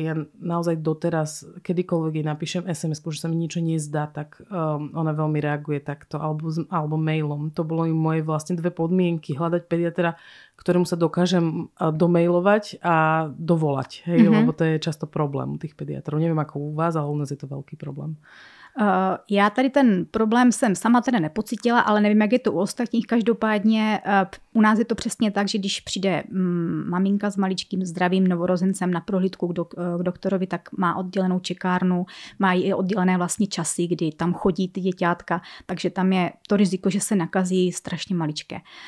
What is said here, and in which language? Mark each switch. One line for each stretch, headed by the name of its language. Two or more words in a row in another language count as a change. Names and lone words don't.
Slovak: Ja naozaj doteraz, kedykoľvek jej napíšem SMS-ku, že sa mi niečo nezdá, tak ona veľmi reaguje takto alebo mailom. To bolo im moje vlastne dve podmienky. Hľadať pediatra, ktorému sa dokážem domailovať a dovolať. Hej? Lebo to je často problém u tých pediatrov. Neviem ako u vás, ale u nás je to veľký problém.
Czech: Já tady ten problém jsem sama teda nepocítila, ale nevím, jak je to u ostatních. Každopádně u nás je to přesně tak, že když přijde maminka s maličkým zdravým novorozencem na prohlídku k doktorovi, tak má oddělenou čekárnu, má i oddělené vlastně časy, kdy tam chodí ty děťátka, takže tam je to riziko, že se nakazí strašně maličké.